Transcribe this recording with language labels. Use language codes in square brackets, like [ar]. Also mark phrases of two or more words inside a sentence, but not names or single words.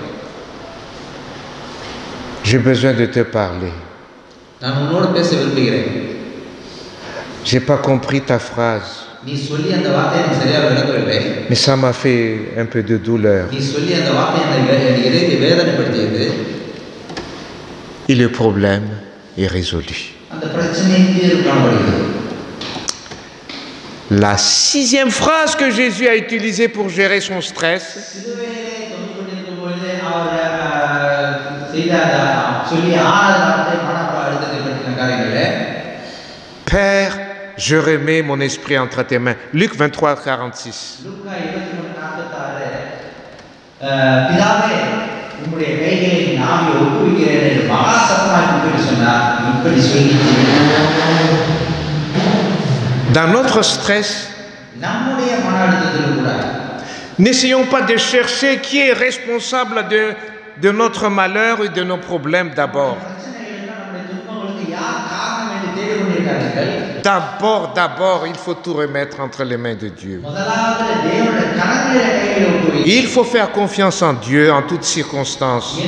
[fr] j'ai besoin de te parler. [ta] நான் உன்னோடு பேச விரும்புகிறேன். [fr] J'ai pas compris ta phrase, [ta] நீ சொல்லி அந்த வார்த்தையை எனக்கு சரியாக விளங்கவில்லை. [fr] mais ça m'a fait un peu de douleur. [ta] நீ சொல்லி அந்த வார்த்தை என் இதயத்தை வேதனைப்படுத்தியது. [fr] Et le problème est résolu. [ta] அந்த பிரச்சனையை தீர்வு காணப்படுகிறது. [fr] La 6e phrase que Jésus a utilisée pour gérer son stress, [ta] சிலுவையிலே தொங்கிக் கொண்டிருக்கும் பொழுது அவர் செய்த சொல்லி 6 வார்த்தை மன அழுத்தத்தை பற்றின காரியங்களே, [fr] Père, je remets mon esprit entre tes mains. Luc 23, 46. [ta] லூக்கா 23:46, பிதாவே உம்முடைய கைகளை நான் ஒப்புவிக்கிறேன் என்று மகா சத்தமாய் கூப்பிட்டு சொன்னார். இப்படி சொல்லி [fr] dans notre stress, [ta] நம்முடைய மன அழுத்தத்தில் கூட [fr] n'essayons pas de chercher qui est responsable de notre malheur et de nos problèmes d'abord. D'abord, il faut tout remettre entre les mains de Dieu. Il faut faire confiance en Dieu en toutes circonstances.